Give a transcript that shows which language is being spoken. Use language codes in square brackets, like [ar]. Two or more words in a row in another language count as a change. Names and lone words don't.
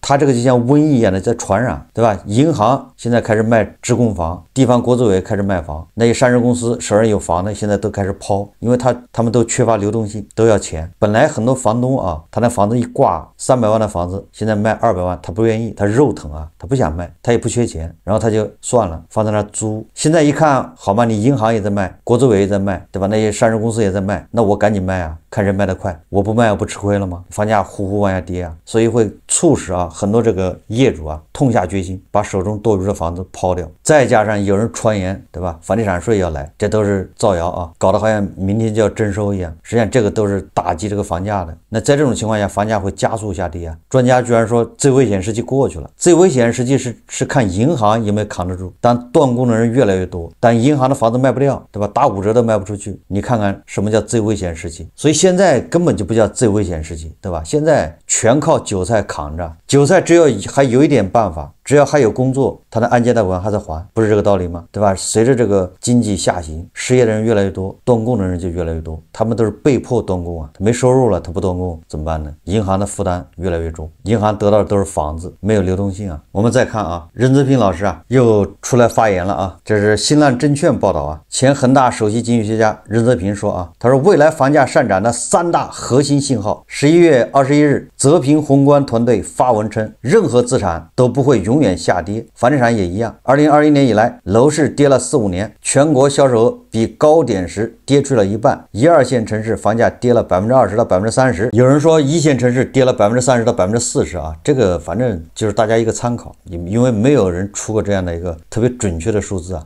[zh] 它這個就像瘟疫一樣的在傳染，對吧？銀行現在開始賣职工房，地方國資委開始賣房，那些上市公司手上有房的现在都開始拋，因為他們都缺乏流動性，都要錢。本來很多房東啊，他那房子一掛300萬的房子，現在賣200萬，他不願意，他肉疼啊，他不想賣，他也不缺錢，然後他就算了，放在那租。現在一看，好嘛，你銀行也在賣，國資委也在賣，对吧？那些上市公司也在賣，那我趕緊賣啊，看誰賣得快，我不賣我不吃虧了嗎？房價呼呼往下跌啊，所以會促使啊很多這個業主啊痛下決心把手中多餘的房子拋掉，再加上有人傳言，對吧？房地產稅要來，這都是造謠啊，搞得好像明天就要徵收一樣。實際上這個都是打擊這個房價的。那在這種情況下，房價會加速下跌啊。專家居然說最危險時期過去了，最危險時期是看銀行有沒有扛得住。當斷供的人越來越多，但銀行的房子賣不掉，對吧？打5折都賣不出去，你看看什麼叫最危險時期？所以現在根本就不叫最危險時期，對吧？现在全靠韭菜扛着，韭菜只要還有一點辦法，只要還有工作，他的按揭貸款還在還，不是這個道理嗎？对吧？隨着這個經濟下行，失業的人越來越多，斷供的人就越來越多，他們都是被迫斷供啊，他沒收入了，他不斷供怎麼辦呢？銀行的負擔越來越重，銀行得到的都是房子，沒有流動性啊。我們再看啊，任澤平老師啊又出來發言了啊，這是新浪證券報道啊，前恒大首席經濟學家任澤平說啊，他說未來房價上漲的3大核心信號。11月21日，澤平宏觀團隊發文稱，任何資產都不會永遠下跌，房地產也一樣。2021年以來，樓市跌了4-5年，全國銷售額比高點時跌去了一半，1、2線城市房價跌了20%到30%，有人說1線城市跌了30%到40%啊，這個反正就是大家一個參考，因為沒有人出過這樣的一個特別準確的數字啊。